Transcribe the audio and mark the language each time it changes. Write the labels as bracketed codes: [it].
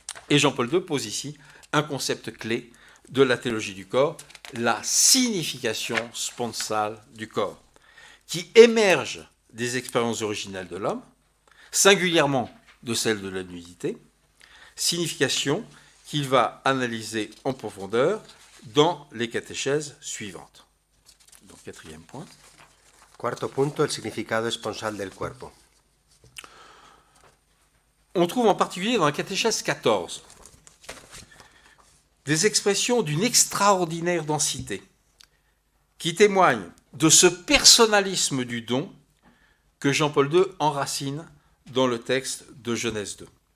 [fr] Et Jean-Paul II pose ici un concept clé de la théologie du corps, la signification sponsale du corps, qui émerge des expériences originelles de l'homme, singulièrement de celle de la nudité, signification qu'il va analyser en profondeur dans les catéchèses suivantes. Donc, quatrième point. [es] Cuarto punto, el significado esponsal del cuerpo. [fr] On trouve en particulier dans la catéchèse 14 des expressions d'une extraordinaire densité qui témoignent de ce personnalisme du don que Jean-Paul II enracine dans le texte de Genèse 2.